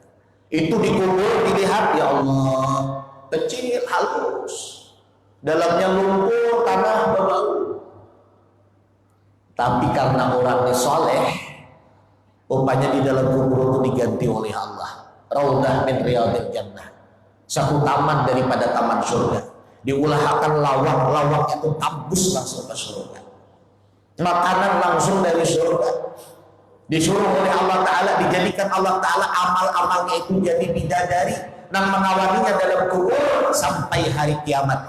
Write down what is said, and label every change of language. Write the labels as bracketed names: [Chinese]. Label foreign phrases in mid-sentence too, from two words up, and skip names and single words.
[Indonesian] Itu di kubur dilihat, ya Allah, kecil, halus, dalamnya lumpur, tanah, berbau. Tapi karena orangnya soleh, umpamanya di dalam kubur itu diganti oleh Allah [Arabic] raudhah min riyadil jannah, [Indonesian] satu taman daripada taman surga. [Banjar] Diulahkan lawang-lawangnya itu tambus langsung ke surga, makanan langsung dari surga. [Indonesian] Disuruh oleh Allah Ta'ala, dijadikan Allah Ta'ala amal-amalnya itu jadi bidadari yang mengawalinya dalam kubur sampai hari kiamat.